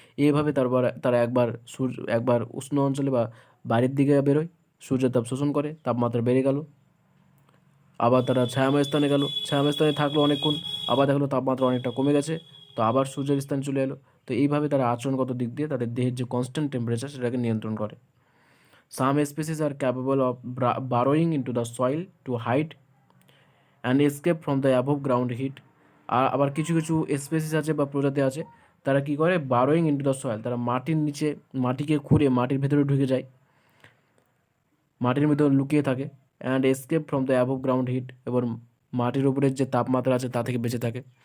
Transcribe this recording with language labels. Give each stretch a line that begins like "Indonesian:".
Bangla: এইভাবে তারা একবার উষ্ণ অঞ্চলে বা বাইরের দিকে বেরোয়, সূর্যের তাপ শোষণ করে, তাপমাত্রা বেড়ে গেল, আবার তারা ছায়াময় স্থানে গেল, ছায়াময় স্থানে থাকলো অনেকক্ষণ, আবার দেখলো তাপমাত্রা অনেকটা কমে গেছে, তো আবার সূর্যের স্থানে চলে এলো। তো এইভাবে তারা আচরণগত দিক দিয়ে তাদের দেহের যে কনস্ট্যান্ট টেম্পারেচার সেটাকে নিয়ন্ত্রণ করে।
English: Some species are capable of burrowing into the soil to hide and escape from the above ground heat.
Bangla: আর আবার কিছু কিছু স্পেসিস আছে বা প্রজাতি আছে, তারা কি করে,
English: burrowing into the soil,
Bangla: তারা মাটির নিচে, মাটিকে খুঁড়ে মাটির ভেতরে ঢুকে যায়, মাটির ভিতরে লুকিয়ে থাকে,
English: and escape from the above ground heat,
Bangla: এবং মাটির উপরের যে তাপমাত্রা আছে তা থেকে বেঁচে থাকে।